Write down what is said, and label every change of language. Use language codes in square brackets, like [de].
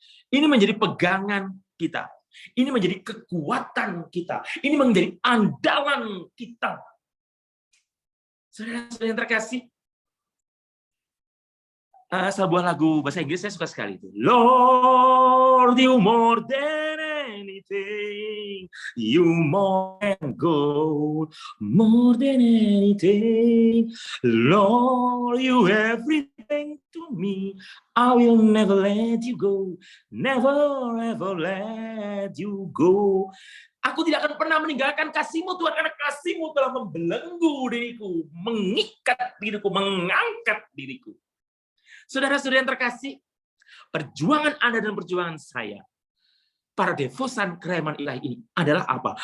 [id] Ini menjadi pegangan kita. Ini menjadi kekuatan kita. Ini menjadi andalan kita. Saudara-saudara yang terkasih, sebuah lagu bahasa Inggris saya suka sekali itu. [en] Lord, you more than anything, you more than gold, more than anything. Lord, you everything to me. I will never let you go, never ever let you go. [id] Aku tidak akan pernah meninggalkan kasih-Mu, Tuhan, karena kasih-Mu telah membelenggu diriku, mengikat diriku, mengangkat diriku. Saudara-saudara yang terkasih, perjuangan Anda dan perjuangan saya, para devosan kerahiman ilahi ini adalah apa?